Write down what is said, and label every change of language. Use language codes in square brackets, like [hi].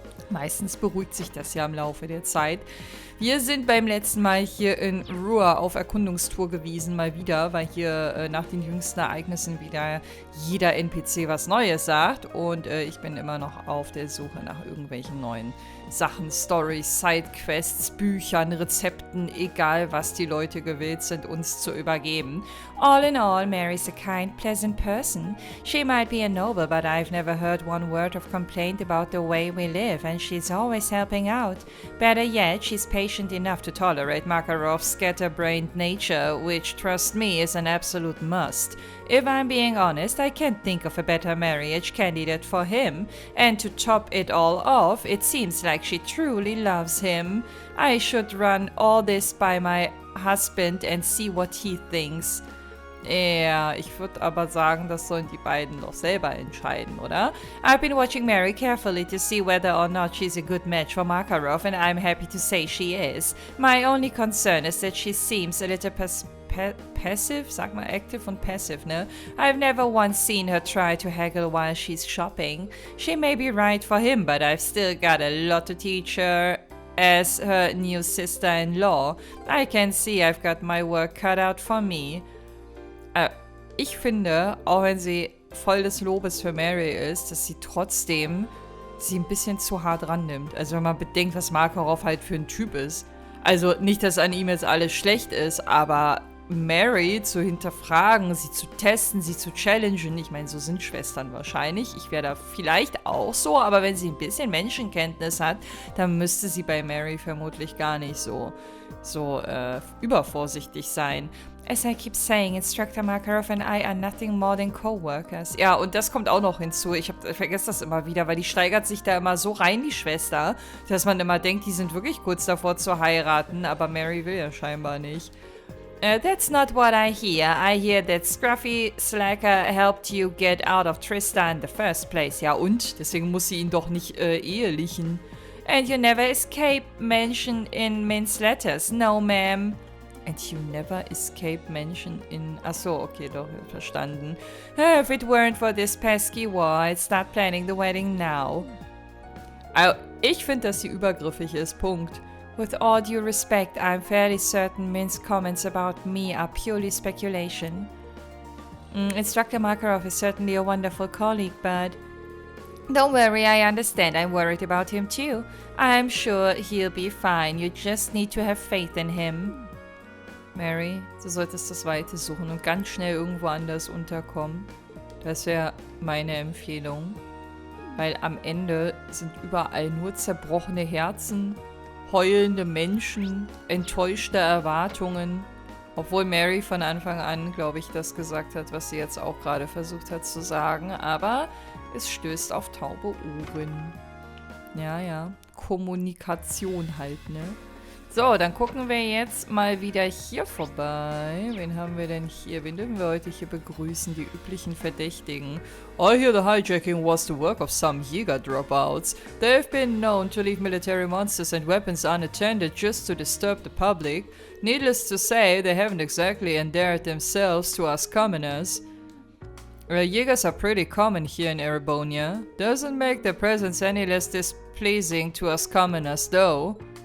[de] Meistens beruhigt sich das ja im Laufe der Zeit. Wir sind beim letzten Mal hier in Ruhr auf Erkundungstour gewesen, mal wieder, weil hier nach den jüngsten Ereignissen wieder jeder NPC was Neues sagt. Und ich bin immer noch auf der Suche nach irgendwelchen neuen Sachen, Stories, Sidequests, Büchern, Rezepten, egal was die Leute gewillt sind, uns zu übergeben. [en] All in all, Mary's a kind, pleasant person. She might be a noble, but I've never heard one word of complaint about the way we live, and she's always helping out. Better yet, she's patient enough to tolerate Makarov's scatterbrained nature, which, trust me, is an absolute must. If I'm being honest, I can't think of a better marriage candidate for him. And to top it all off, it seems like she truly loves him. I should run all this by my husband and see what he thinks. [de] Ja, ich würde aber sagen, das sollen die beiden doch selber entscheiden, oder? [en] I've been watching Mary carefully to see whether or not she's a good match for Makarov, and I'm happy to say she is. My only concern is that she seems a little passive, [de] sag mal active und passive, ne? [en] I've never once seen her try to haggle while she's shopping. She may be right for him, but I've still got a lot to teach her as her new sister-in-law. I can see I've got my work cut out for me. [de] Ich finde, auch wenn sie voll des Lobes für Mary ist, dass sie trotzdem sie ein bisschen zu hart rannimmt. Also wenn man bedenkt, was Makarov halt für ein Typ ist. Also nicht, dass an ihm jetzt alles schlecht ist, aber Mary zu hinterfragen, sie zu testen, sie zu challengen. Ich meine, so sind Schwestern wahrscheinlich. Ich wäre da vielleicht auch so, aber wenn sie ein bisschen Menschenkenntnis hat, dann müsste sie bei Mary vermutlich gar nicht so übervorsichtig sein. [en] As I keep saying, Instructor Makarov and I are nothing more than co-workers. [de] Ja, und das kommt auch noch hinzu. Ich vergesse das immer wieder, weil die steigert sich da immer so rein, die Schwester, dass man immer denkt, die sind wirklich kurz davor zu heiraten, aber Mary will ja scheinbar nicht. [en] That's not what I hear. I hear that Scruffy Slacker helped you get out of Trista in the first place. [de] Ja, und? Deswegen muss sie ihn doch nicht ehelichen. [en] And you never escape mention in Min's letters. No, ma'am. And you never escape mention in... [de] Achso, okay, doch, verstanden. [en] If it weren't for this pesky war, I'd start planning the wedding now. [de] Ich finde, dass sie übergriffig ist, Punkt. [en] With all due respect, I'm fairly certain Min's comments about me are purely speculation. Instructor Makarov is certainly a wonderful colleague, but... Don't worry, I understand. I'm worried about him too. I'm sure he'll be fine. You just need to have faith in him. [de] Mary, du solltest das Weite suchen und ganz schnell irgendwo anders unterkommen. Das wäre meine Empfehlung. Weil am Ende sind überall nur zerbrochene Herzen, heulende Menschen, enttäuschte Erwartungen. Obwohl Mary von Anfang an, glaube ich, das gesagt hat, was sie jetzt auch gerade versucht hat zu sagen. Aber es stößt auf taube Ohren. Ja, Kommunikation halt, ne? So, dann gucken wir jetzt mal wieder hier vorbei. Wen haben wir denn hier? Wen dürfen wir heute hier begrüßen? Die üblichen Verdächtigen. [en] I hear the hijacking was the work of some HIER dropouts. They've been known to leave military monsters and weapons unattended just to disturb the public. Needless to say, they haven't exactly endeared themselves to us commoners. Jägers are pretty common here in Erebonia. Doesn't make their presence any less displeasing to us commoners, though.